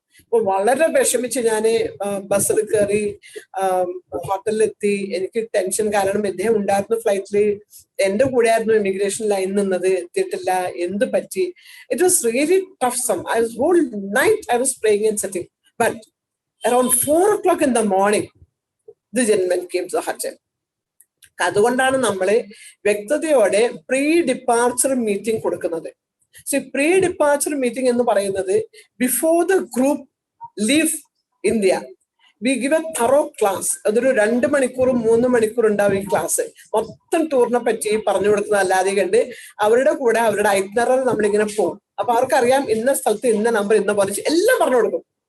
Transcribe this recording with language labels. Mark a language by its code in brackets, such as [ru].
[ml] അപ്പൊ വളരെ വിഷമിച്ച് ഞാൻ ബസ്സിൽ കയറി ഹോട്ടലിലെത്തി. എനിക്ക് ടെൻഷൻ, കാരണം ഇദ്ദേഹം ഉണ്ടായിരുന്നു ഫ്ലൈറ്റിൽ, എന്റെ കൂടെ ആയിരുന്നു ഇമിഗ്രേഷൻ ലൈൻ നിന്നത്, എത്തിയിട്ടില്ല, എന്ത് പറ്റി. [en] It was really tough some. I was whole night I was praying and sitting. But around 4 o'clock in the morning the gentleman came to the hotel. [ml] അതുകൊണ്ടാണ് നമ്മള് വ്യക്തതയോടെ പ്രീ ഡിപ്പാർച്ചർ മീറ്റിംഗ് കൊടുക്കുന്നത്. [en] so pre departure meeting [ml] എന്ന് പറയുന്നത് [en] Before the group leave India we give a thorough class. [ml] അതൊരു 2 മണിക്കൂറും 3 മണിക്കൂർ ഉണ്ടാവും ഈ ക്ലാസ്. മൊത്തം ടൂറിനെ പറ്റി പറഞ്ഞു കൊടുക്കുന്ന അല്ലാതെ കണ്ട് അവരുടെ കൂടെ അവരുടെ ഐറ്റ്നറൽ നമ്മളിങ്ങനെ പോകും. അപ്പൊ അവർക്കറിയാം ഇന്ന സ്ഥലത്ത് ഇന്ന നമ്പർ ഇന്ന പോലെ എല്ലാം പറഞ്ഞു കൊടുക്കും.